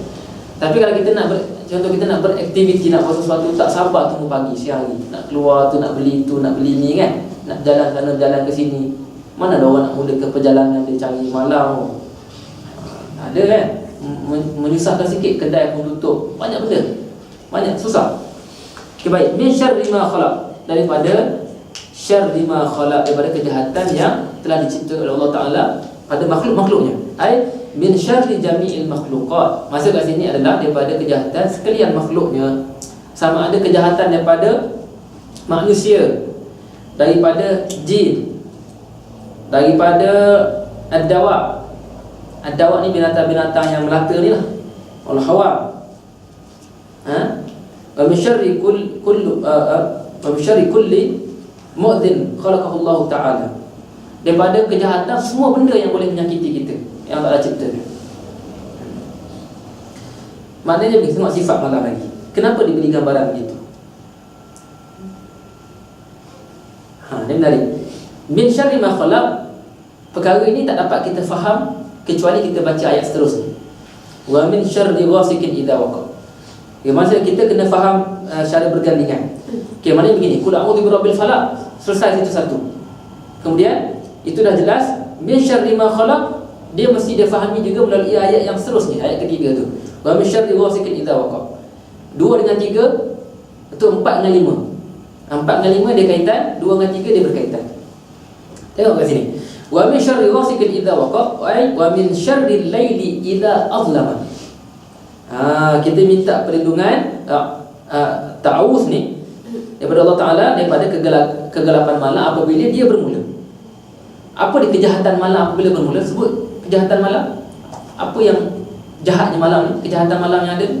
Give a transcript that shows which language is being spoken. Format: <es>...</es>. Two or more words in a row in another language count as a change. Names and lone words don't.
<ms>Tapi kalau kita nak contoh kita nak beraktiviti, nak buat sesuatu, tak sabar tunggu pagi siang hari. Nak keluar tu, nak beli tu, nak beli ni kan. Nak jalan sana, jalan ke sini. Mana ada orang nak mula ke perjalanan dia cari malam. Ada kan? Menyusahkan sikit, kedai pun tutup. Banyak benda. Banyak susah. Okay, baik.</ms> <ar>من شر ما خلق.</ar> <ms>Daripada</ms> <ar>شر ما خلق,</ar> <ms>daripada kejahatan yang telah dicipta oleh Allah Ta'ala pada makhluk-makhluknya.</ms> <ar>من شر جميع المخلوقات.</ar> <ms>Maksud kat sini adalah daripada kejahatan sekalian makhluknya. Sama ada kejahatan daripada manusia, daripada jin, daripada ad-dawa. Ad-dawa ni binatang-binatang yang melata ni lah, al-hawa.</ms> <ar>ومن شر كل مؤذ خلقه الله تعالى.</ar> <ms>Daripada kejahatan semua benda yang boleh menyakiti kita, yang tak ada cipta. Maknanya kita tengok sifat malam lagi. Kenapa diberi gambaran begitu? Ini menarik.</ms> <ar>من شر ما خلق.</ar> <ms>Perkara ini tak dapat kita faham kecuali kita baca ayat seterusnya.</ms> <ar>ومن شر غاسق إذا وقب.</ar> <ms>Maksudnya kita kena faham secara bergandengan. Maknanya begini,</ms> <ar>قل أعوذ برب الفلق.</ar> <ms>Selesai itu satu. Kemudian itu dah jelas.</ms> <ar>من شر ما خلق,</ar> <ms>dia mesti dia fahami juga melalui ayat yang seterusnya, ayat ketiga tu.</ms> <ar>ومن شر غاسق إذا وقب.</ar> <ms>2 dengan 3 itu 4 dengan 5. 4 dengan 5 dia kaitan, 2 dengan 3 dia berkaitan. Tengok kat sini.</ms> <ar>ومن شر غاسق إذا وقب ومن شر الليل إذا أظلم.</ar> <ms>Kita minta perlindungan ta'awuz ni daripada Allah Ta'ala daripada kegelapan malam apabila dia bermula. Apa di kejahatan malam apabila bermula? Sebut kejahatan malam. Apa yang jahatnya malam ni? Kejahatan malam yang ada.</ms>